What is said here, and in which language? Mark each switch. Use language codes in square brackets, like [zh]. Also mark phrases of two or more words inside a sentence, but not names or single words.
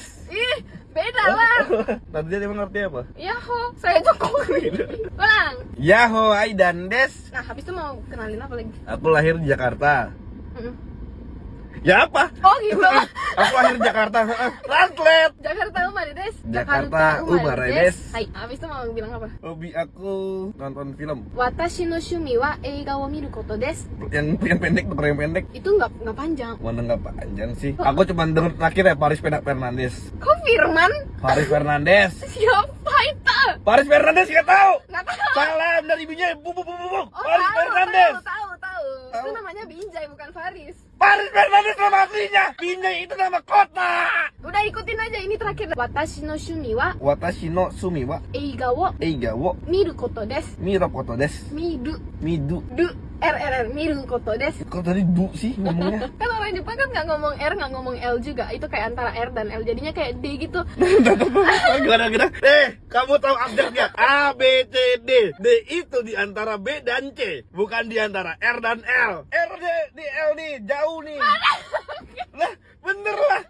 [id] Ih, beda lah. Tadi dia emang ngerti apa? Yaho, saya Jokowi. Ulang. [ja] やっほー、Aidan です. [id] Nah, habis itu mau kenalin apa lagi? Aku lahir di Jakarta. Mm-mm. Ya apa? Oh gitu. Aku lahir di Jakarta. Translate. [ja] Jakarta Umare desu. Jakarta Umare desu. [id] Hai, habis itu mau bilang apa? Hobi aku nonton film. [ja] 私の趣味は映画を見ることです. [id] Yang pendek, tuh yang pendek. Itu nggak panjang. Mana nggak panjang sih? Aku cuma denger terakhir ya Paris Fernandes. Kok Firman? Paris Fernandes. Siapa itu? Paris Fernandes nggak tahu. Nggak tahu. Salam dari ibunya. Bu. Oh, Paris Fernandes. Tahu. Itu Tahu. namanya Binjai, bukan Faris. Paris Fernandes nama aslinya. Binjai itu nama kota. Udah ikutin aja, ini terakhir. [ja] 私の趣味は私のすみは映画を映画を見ることです. 見ることです. Midu. 見ることです. [id] Kok tadi bu sih ngomongnya? Kan orang Jepang kan nggak ngomong R, nggak ngomong L juga. Itu kayak antara R dan L, jadinya kayak D gitu. Gimana? Kamu tahu abjad nggak? A, B, C, D. D itu di antara B dan C, bukan di antara R dan L. R di L nih, jauh nih. Lah, bener.